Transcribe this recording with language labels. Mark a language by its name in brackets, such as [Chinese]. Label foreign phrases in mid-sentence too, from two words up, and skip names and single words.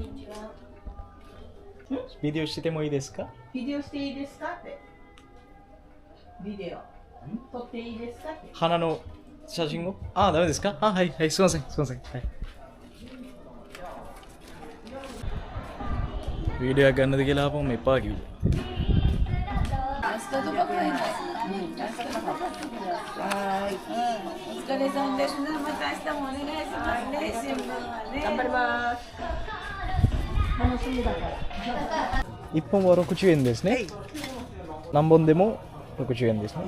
[Japanese] ビデオしてもいいですか？ビデオしていいですかって。ビデオ。撮っていいですかって。花の写真を？あ、ダメですか？あ、はい、はい、すみません、すみません。はい。 [Sinhala] වීඩියෝ එකක් ගන්නද කියලා ආපුවම එපා කිව්වා. [Japanese] ラストとか買います。ラストとか買ってください。お疲れ様です。また明日もお願いしますね。新聞はね。頑張ります。楽しみだから。 1本は60円ですね。何本でも60円ですね。